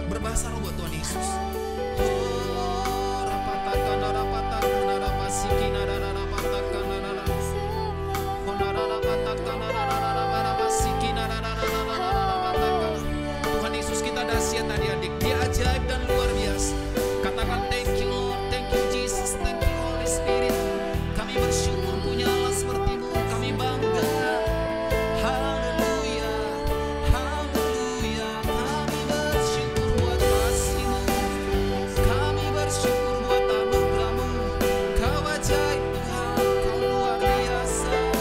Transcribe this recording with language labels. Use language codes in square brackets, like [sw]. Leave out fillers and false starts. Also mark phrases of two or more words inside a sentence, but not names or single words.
[id] bahasa roh buat Tuhan Yesus. Oh, rapatakan, rapatakan, rapasikin, rapatakan, Tuhan Yesus, kita dahsyat adik-adik, dia ajaib dan luar biasa. [en] Katakan thank you Lord, thank you Jesus, thank you Holy Spirit. [id] Kami bersyukur punya Allah seperti-Mu, kami bangga. Haleluya, haleluya. Kami bersyukur buat kasih-Mu, kami bersyukur buat anugerah-Mu. Kau ajaib Tuhan, Kau luar biasa.